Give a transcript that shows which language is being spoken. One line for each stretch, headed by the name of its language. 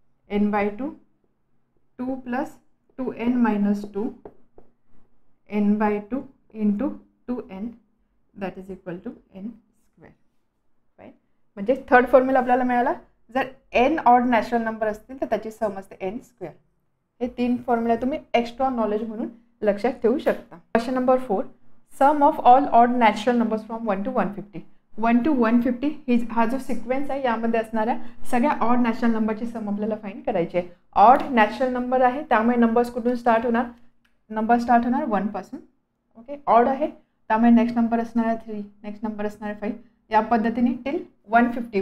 English: n/2 2 plus 2n-2 n/2 into 2n that is equal to n square. Right.
Marathi: म्हणजे third formula आपल्याला मिळाला. जर n odd natural number असतील तर त्याची सम असते n स्क्वेअर. हे 3 फॉर्म्युला तुम्ही एक्स्ट्रा नॉलेज म्हणून लक्षात ठेवू शकता.
English: Question number 4 sum of all odd natural numbers from 1 to 150.
Marathi: 1 to 150 हा जो सिक्वेन्स आहे यामध्ये असणाऱ्या सगळ्या ऑड नॅचरल नंबरची सम आपल्याला फाइंड करायची आहे. ऑड नॅचरल नंबर आहे त्यामुळे नंबर्स कुठून स्टार्ट होणार नंबर स्टार्ट होणार 1 पासून. ओके. ऑड आहे त्यामुळे नेक्स्ट नंबर असणार आहे 3 नेक्स्ट नंबर असणार आहे 5 या पद्धतीने टिल 150.